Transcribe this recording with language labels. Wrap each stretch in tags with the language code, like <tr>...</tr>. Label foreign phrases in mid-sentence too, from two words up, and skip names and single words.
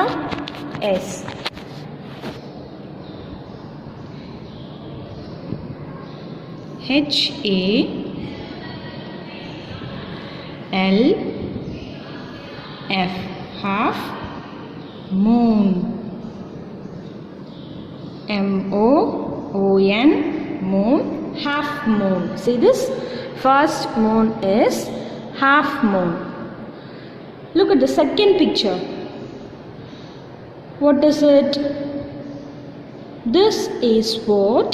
<en>Yes. H-A-L-F, half moon. M-O-O-N, moon, half moon. See this? First moon is half moon. Look at the second picture. What is it? This is what?</en>